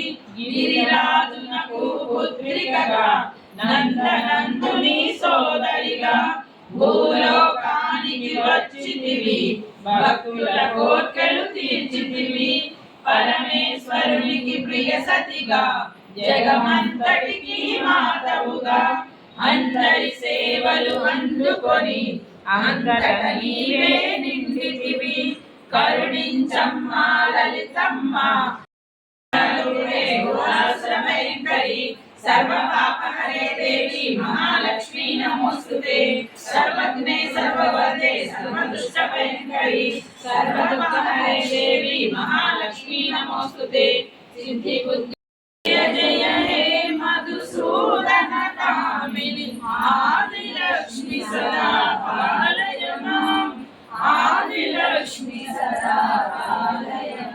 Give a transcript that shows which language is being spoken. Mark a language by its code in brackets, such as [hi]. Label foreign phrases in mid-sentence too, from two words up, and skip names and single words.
[te] గిరిరాజునకు పుత్రికగా నందనందుని సోదరిగా భూలోకానికి వచ్చితివి భక్తుల కోర్కెలు తీర్చితివి పరమేశ్వరునికి ప్రియ సతిగా జగమంతటికి మాతవుగా అందరి సేవలు అందుకొని అంతట నీవే నిండితివి కరుణించమ్మా లలితమ్మ [sa] ఆశ్రమేంకరి सर्वपापहरे देवी महालक्ष्मी नमोस्तुते सर्वज्ञे सर्ववरदे सर्वदुष्टभयंकरी सर्वदुःखहरे देवी महालक्ष्मी नमोस्तुते सिद्धि बुद्धि जय हे मधुसूदन कामिनी आदिलक्ष्मी सदा पालय मां आदिलक्ष्मी सदा पालय